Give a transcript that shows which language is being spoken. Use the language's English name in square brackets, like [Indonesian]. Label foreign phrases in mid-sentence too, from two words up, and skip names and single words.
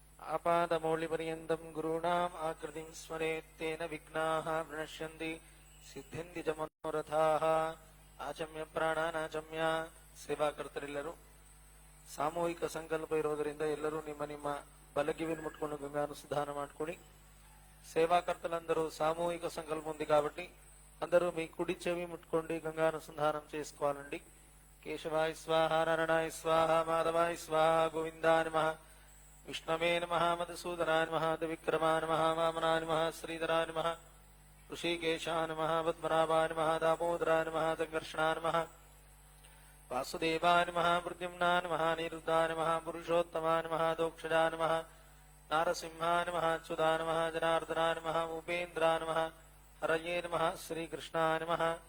[Sanskrit] आपादमौलिपर्यन्तं गुरूणाम् आकृतिं स्मरेत् तेन विघ्नाः प्रणश्यन्ति सिद्ध्यन्ति च मनोरथाः. ಆಚಮ್ಯ ಪ್ರಾಣಾನಾಚಮ್ಯ. [Kannada] ಸೇವಾಕರ್ತರೆಲ್ಲರೂ ಸಾಮೂಹಿಕ ಸಂಕಲ್ಪ ಇರೋದರಿಂದ ಎಲ್ಲರೂ ನಿಮ್ಮ ನಿಮ್ಮ ಬಲಗಿವಿನ ಮುಟ್ಕೊಂಡು గంగానుసంధాన ಮಾಡ್ಕೊಳ್ಳಿ. [Telugu] సేవాకర్తలందరూ సామూహిక సంకల్పం ఉంది కాబట్టి అందరూ మీ కుడి చెవి ముట్టుకోండి, గంగానుసంధానం చేసుకోవాలండి. [Sanskrit] కేశవాయ స్వాహ, నారాయణాయ స్వాహ, మాధవాయ స్వాహ, గోవిందాయ నమః, విష్ణవే నమః, మధుసూదనాయ నమః, త్రివిక్రమాయ నమః, వామనాయ నమః, శ్రీధరాయ నమః, ऋषिकेशाय नमः, पद्मनाभाय नमः, दामोदराय नमः, संकर्षणाय नमः, वासुदेवाय नमः, प्रद्युम्नाय नमः, निरुद्धाय नमः, पुरुषोत्तमाय नमः, दोक्षजाय नमः, नारसिंहाय नमः, अच्युताय नमः, जनार्दनाय नमः, उपेन्द्राय नमः, हरये नमः, श्रीकृष्णाय नमः.